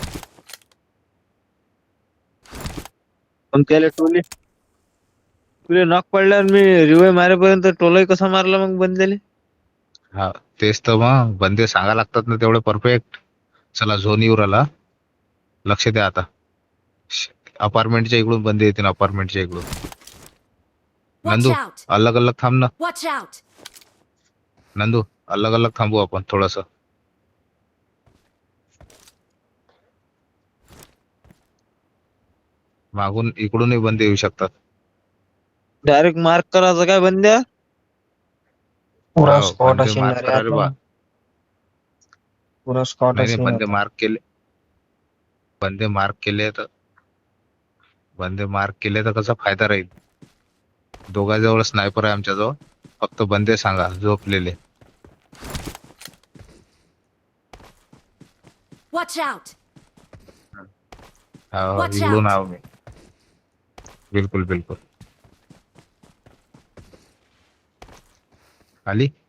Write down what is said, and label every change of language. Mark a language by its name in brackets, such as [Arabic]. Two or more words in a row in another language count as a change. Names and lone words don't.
[Marathi] पण त्याला तुले नॉक पडल्यावर मी रिवाय मारेपर्यंत टोलाही कसा मारला मग बंदेले. हा, तेच तर मग बंदे सांगा लागतात ना तेवढे परफेक्ट. चला, झोन येऊ राहिला. लक्ष द्या आता. अपार्टमेंटच्या इकडून बंदे येतील. अपार्टमेंटच्या इकडून. [English] Watch [Marathi] नंदू, [English] out! [Marathi] अलग थांब ना. [English] Watch out! [Marathi] नंदू, अलग थांबू आपण थोडस. मागून इकडूनही बंदे येऊ शकतात. [English] direct mark [Marathi] करायचं काय बंद्या. पुरा हो, स्पॉट बंदे असेल मार्क रे करायला बा. आता. पुरा स्पॉट नाही, असेल बंदे आता. मार्क केले. बंदे मार्क केले तर कसा फायदा राहील. दोघांजवळ स्नायपर आहे आमच्याजवळ. फक्त बंदे सांगा झोपलेले. [English] Watch out! [Marathi] हा, [English] Watch [Marathi] इकडून [English] out. [Marathi] आहो मी. बिलकुल. आली.